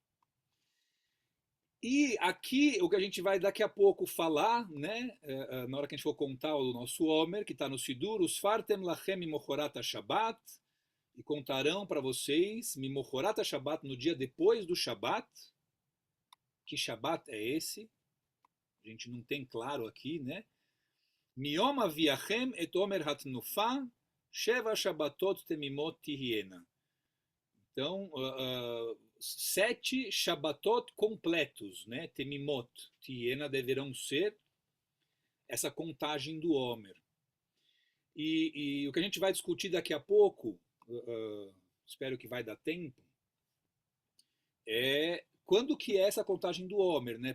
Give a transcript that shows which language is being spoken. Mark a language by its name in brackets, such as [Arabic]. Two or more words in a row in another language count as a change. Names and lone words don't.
[Portuguese] E aqui, o que a gente vai daqui a pouco falar, né, na hora que a gente for contar o nosso Homer, que está no Sidur, os [Hebrew] וספרתם לכם ממחרת השבת, [Portuguese] e contarão para vocês, [Hebrew] ממחרת השבת, [Portuguese] no dia depois do Shabat. Que Shabat é esse? A gente não tem claro aqui, né? [Hebrew] מיום הביאכם את עומר התנופה, שבע שבתות תמימות תהיינה. [Portuguese] Então, 7 Shabbatot completos, né? [Hebrew] תמימות, תהיינה [Portuguese] deverão ser essa contagem do Homer. E o que a gente vai discutir daqui a pouco, espero que vai dar tempo, é quando que é essa contagem do Homer, né?